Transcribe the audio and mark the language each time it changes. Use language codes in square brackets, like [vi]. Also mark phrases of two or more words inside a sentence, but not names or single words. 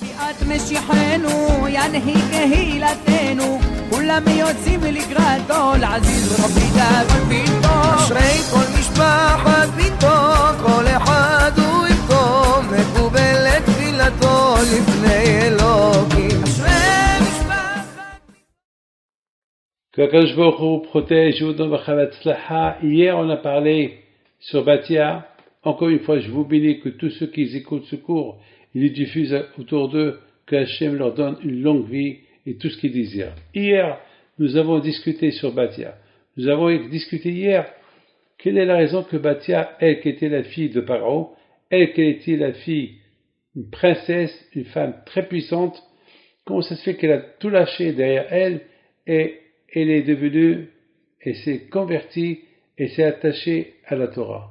[he] משיחנו ינהי קהילתנו כולם יוצאים לקראתו לעזיז רבי דאגון ביתו אשרי כל משפחת ביתו כל אחד הוא איתו מקובלת תפילתו לפני אלוקים אשרי משפחת [fr] Que [he] הקדוש ברוך הוא [fr] protège, vous donne Chavetzlacha. Hier, on a parlé sur Batia. Encore une fois, je vous bénis que tous ceux qui écoutent ce cours, ils le diffusent autour d'eux, que Hachem leur donne une longue vie et tout ce qu'ils désirent. Hier, nous avons discuté sur Batia. Nous avons discuté hier quelle est la raison que Batia, elle qui était la fille de Paro, elle qui était la fille, une princesse, une femme très puissante, comment ça se fait qu'elle a tout lâché derrière elle et elle est devenue, elle s'est convertie et s'est attachée à la Torah.